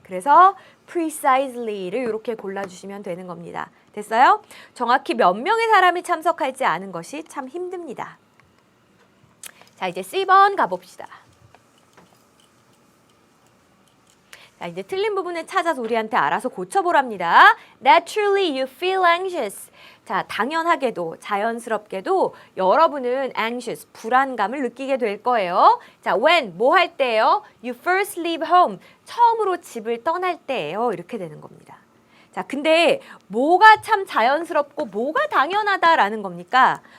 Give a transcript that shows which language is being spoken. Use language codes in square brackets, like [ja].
[ko] 그래서 precisely를 이렇게 골라주시면 되는 겁니다. 됐어요? 정확히 몇 명의 사람이 참석할지 아는 것이 참 힘듭니다. 자, 이제 C번 가봅시다. 자, 이제 틀린 부분을 찾아서 우리한테 알아서 고쳐보랍니다. [en] Naturally you feel anxious. [ko] 자, 당연하게도 자연스럽게도 여러분은 anxious, 불안감을 느끼게 될 거예요. 자, when, 뭐 할 때예요? [en] You first leave home. [ko] 처음으로 집을 떠날 때예요. 이렇게 되는 겁니다. 자, 근데 뭐가 참 자연스럽고 뭐가 당연하다라는 겁니까?